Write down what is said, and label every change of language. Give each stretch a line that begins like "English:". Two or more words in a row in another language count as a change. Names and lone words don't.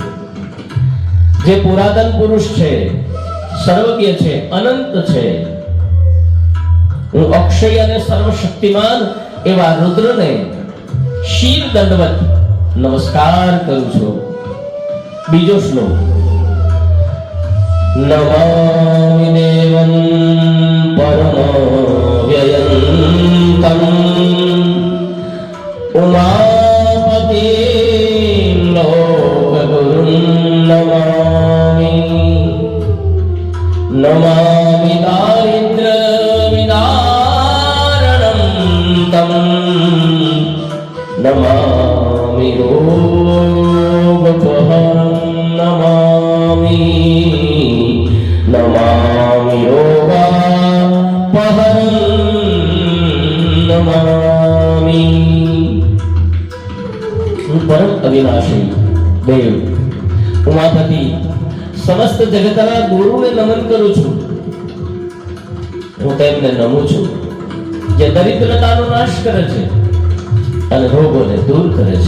Gujarati: જે પુરાતન પુરુષ છે, સર્વજ્ઞ છે, અનંત છે, હું અક્ષય અને સર્વશક્તિમાન એવા રુદ્રને શિર દંડવત નમસ્કાર કરું છું. બીજો શ્લોક.
Sanskrit: નમામિ परमव्ययन्तम् उमापतिं लोकगुरुं नमामि नमामि दारिद्र्यविदारणं तं नमामि रोगपहरं नमामि नमामि रोगापहरं नमामि।
Gujarati: હું પરમ અવિનાશી દેવ ઉમાપતિ સમસ્ત જગતના ગુરુને નમન કરું છું। હું તેમને નમું છું જે દરિદ્રતાનો નાશ કરે છે અને રોગોને દૂર કરે છે।